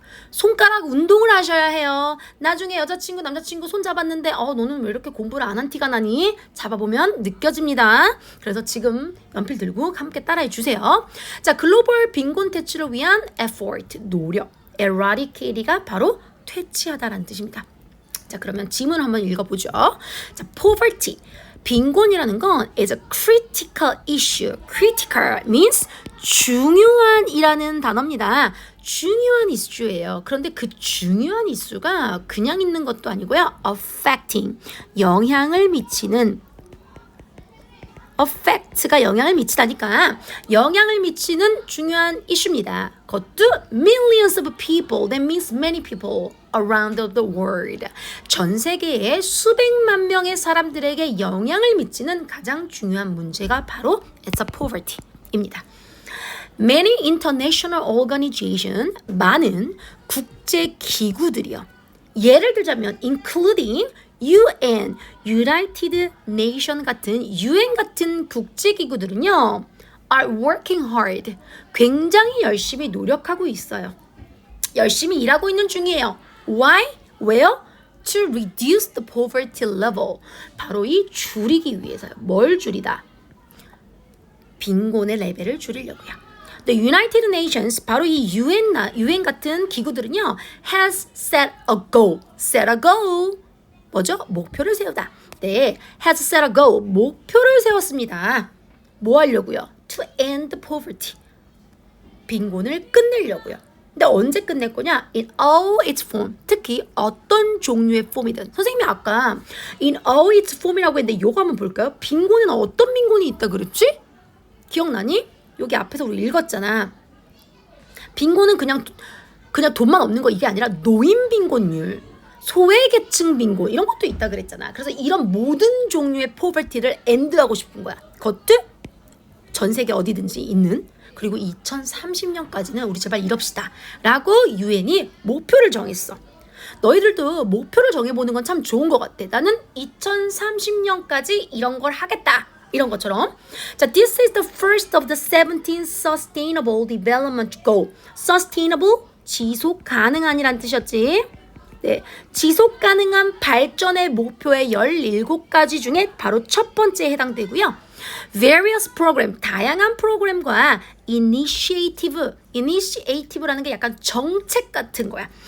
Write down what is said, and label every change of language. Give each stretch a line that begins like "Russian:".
Korean: 손가락 운동을 하셔야 해요. 나중에 여자친구, 남자친구 손 잡았는데 너는 왜 이렇게 공부를 안 한 티가 나니? 잡아보면 느껴집니다. 그래서 지금 연필 들고 함께 따라해 주세요. 자, 글로벌 빈곤 퇴치를 위한 effort, 노력. eradicate가 바로 퇴치하다라는 뜻입니다. 자, 그러면 지문 한번 읽어보죠. 자, poverty. 빈곤이라는 건
English: is a critical issue. critical means
Korean: 중요한이라는 단어입니다. 중요한 이슈예요. 그런데 그 중요한 이슈가 그냥 있는 것도 아니고요. affecting, 영향을 미치는, affect가 영향을 미치다니까 영향을 미치는 중요한 이슈입니다.
English: 그것도 millions of people, that means many people around the world.
Korean: 전 세계의 수백만 명의 사람들에게 영향을 미치는 가장 중요한 문제가 바로
English: it's a poverty
Korean: 입니다.
English: Many international organization,
Korean: 많은 국제 기구들이요. 예를 들자면
English: including UN, United Nation
Korean: 같은 UN 같은 국제 기구들은요.
English: are working hard.
Korean: 굉장히 열심히 노력하고 있어요. 열심히 일하고 있는 중이에요.
English: Why?
Korean: 왜요?
English: To reduce the poverty level.
Korean: 바로 이 줄이기 위해서요. 뭘 줄이다? 빈곤의 레벨을 줄이려고요.
English: The United Nations,
Korean: 바로 이 UN 같은 기구들은요,
English: has set a goal.
Korean: set a goal. 뭐죠? 목표를 세우다. 네,
English: has set a goal.
Korean: 목표를 세웠습니다. 뭐 하려고요?
English: To end poverty.
Korean: 빈곤을 끝내려고요. 근데 언제 끝낼 거냐?
English: In all its form.
Korean: 특히 어떤 종류의 폼이든. 선생님이 아까
English: in all its form
Korean: 이라고 했는데 요거 한번 볼까요? 빈곤에는 어떤 빈곤이 있다 그랬지? 기억나니? 여기 앞에서 우리 읽었잖아. 빈곤은 그냥 돈만 없는 거 이게 아니라 노인 빈곤율, 소외계층 빈곤 이런 것도 있다 그랬잖아. 그래서 이런 모든 종류의 포버티를 엔드하고 싶은 거야. 그것도 전 세계 어디든지 있는. 그리고 2030년까지는 우리 제발 이럽시다 라고 UN이 목표를 정했어. 너희들도 목표를 정해보는 건 참 좋은 것 같아. 나는 2030년까지 이런 걸 하겠다. 이런 것처럼.
English: 자, this is the first of the 17 Sustainable Development Goal.
Korean: Sustainable, 지속 가능한이란 뜻이었지. 네, 지속 가능한 발전의 목표의 17가지 중에 바로 첫 번째에 해당되고요.
English: Various program,
Korean: 다양한 프로그램과 initiative라는 게 약간 정책 같은 거야.